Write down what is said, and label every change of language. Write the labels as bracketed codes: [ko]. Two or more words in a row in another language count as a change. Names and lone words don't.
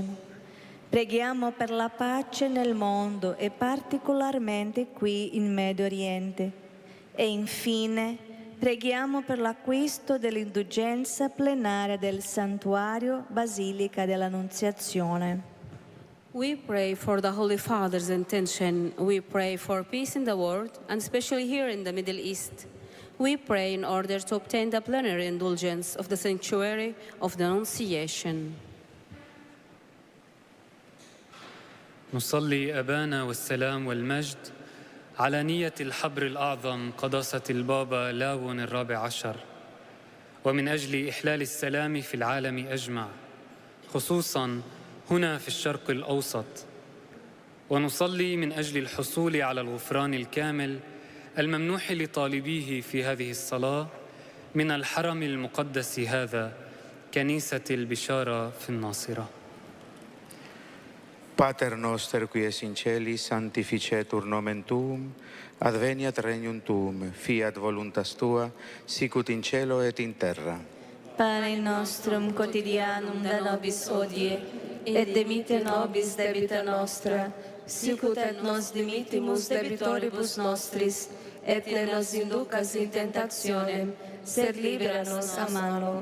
[it] Preghiamo per la pace nel mondo e particolarmente qui in Medio Oriente. E infine preghiamo per l'acquisto dell'indulgenza plenaria del Santuario Basilica dell'Annunziazione. [en] We pray for the Holy Father's intention. We pray for peace in the world, and especially here in the Middle East. We pray in order to obtain the plenary indulgence of the sanctuary of the Annunciation. [ar] نصلي أبانا والسلام والمجد على نية الحبر الأعظم قداسة البابا لاون الرابع عشر، ومن أجل إحلال السلام في العالم أجمع، خصوصاً هنا في الشرق الأوسط. ونصلي من أجل الحصول على الغفران الكامل الممنوح لطالبيه في هذه الصلاة من الحرم المقدس هذا، كنيسة البشارة في الناصرة. [la] Pater noster qui es in celis, sanctificetur nomen tuum, adveniat regnum tuum, fiat voluntas tua, sicut in cielo et in terra. Pane nostrum quotidianum da nobis hodie, et dimitte nobis debita nostra, sicut et nos dimittimus debitoribus nostris, et ne nos inducas in tentationem, sed libera nos a malo.